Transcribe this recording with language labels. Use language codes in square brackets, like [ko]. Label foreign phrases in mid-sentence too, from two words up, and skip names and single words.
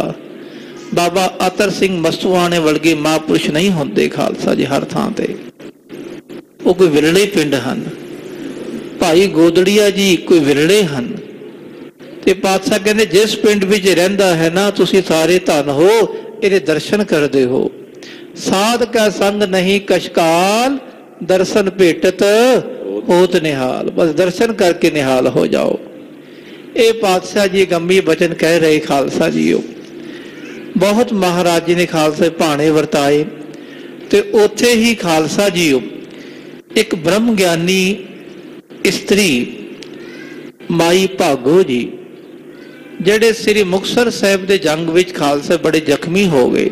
[pa] ਬਾਬਾ ਅਤਰ ਸਿੰਘ ਮਸਤੁਆਣੇ ਵਰਗੇ ਮਹਾਪੁਰਸ਼ ਨਹੀਂ ਹੋਂਦੇ ਖਾਲਸਾ ਜੀ ਹਰ ਥਾਂ ਤੇ। ਵੋ ਕੋਈ ਵਿਰਲੇ ਪਿੰਡ ਹਨ। ਭਾਈ ਗੋਦੜੀਆ ਜੀ ਕੋਈ ਵਿਰਲੇ ਹਨ। ਤੇ ਪਾਤਸ਼ਾਹ ਕਹਤੇ ਜਿਸ ਪਿੰਡ ਵਿਚ ਰਹਿੰਦਾ ਹੈ ਨਾ ਤੁਸੀ ਸਾਰੇ ਧੰਨ ਹੋ, ਇਹਦੇ ਦਰਸ਼ਨ ਕਰਦੇ ਹੋ। ਸਾਧ ਕਾ ਸੰਗ ਨਹੀਂ ਕਸ਼ਕਾਲ, ਦਰਸ਼ਨ ਭੇਟਤ ਹੋਤ ਨਿਹਾਲ। [hi] बस दर्शन करके निहाल हो जाओ। ये पातशाह जी गंभीर वचन कह रहे खालसा जी। [pa] ਬਹੁਤ ਮਹਾਰਾਜ ਜੀ ਨੇ ਖਾਲਸਾ ਭਾਣੇ ਵਰਤਾਏ। ਤੋ ਉਥੇ ਹੀ ਖਾਲਸਾ ਜੀ ਇਕ ਬ੍ਰਹਮ ਗਿਆਨੀ ਇਸਤਰੀ ਮਾਈ ਭਾਗੋ ਜੀ, ਜੇੜੇ ਸ੍ਰੀ ਮੁਕਤਸਰ ਸਾਹਿਬ ਕੇ ਜੰਗ ਵਿਚ ਖਾਲਸਾ ਬੜੇ ਜ਼ਖਮੀ ਹੋ ਗਏ।